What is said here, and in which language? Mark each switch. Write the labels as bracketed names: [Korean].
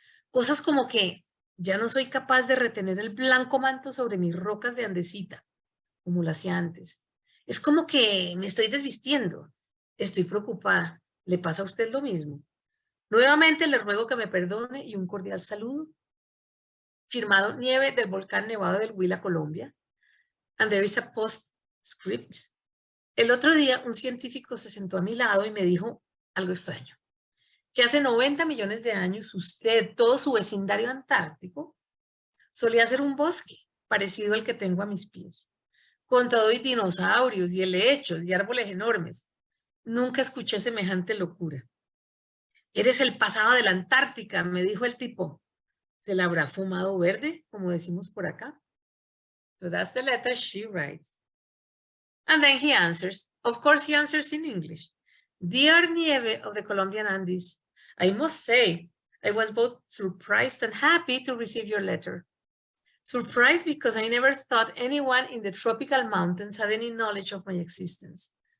[Spanish] Cosas como que ya no soy capaz de retener el blanco manto sobre mis rocas de andesita, como lo hacía antes. Es como que me estoy desvistiendo. Estoy preocupada. ¿Le pasa a usted lo mismo? Nuevamente le ruego que me perdone y un cordial saludo. Firmado Nieve del volcán nevado del Huila, Colombia. [English] And there is a postscript. [Spanish] El otro día un científico se sentó a mi lado y me dijo algo extraño. Que hace 90 millones de años usted, todo su vecindario antártico, solía ser un bosque parecido al que tengo a mis pies. Con todo y dinosaurios y helechos y árboles enormes. Nunca escuché semejante locura. Eres el pasado de la Antártica, me dijo el tipo. ¿Se la habrá fumado verde, como decimos por acá? [English] So that's the letter she writes. And then he answers. Of course he answers in English. Dear Nieve of the Colombian Andes, I must say, I was both surprised and happy to receive your letter. Surprised because I never thought anyone in the tropical mountains had any knowledge of my existence.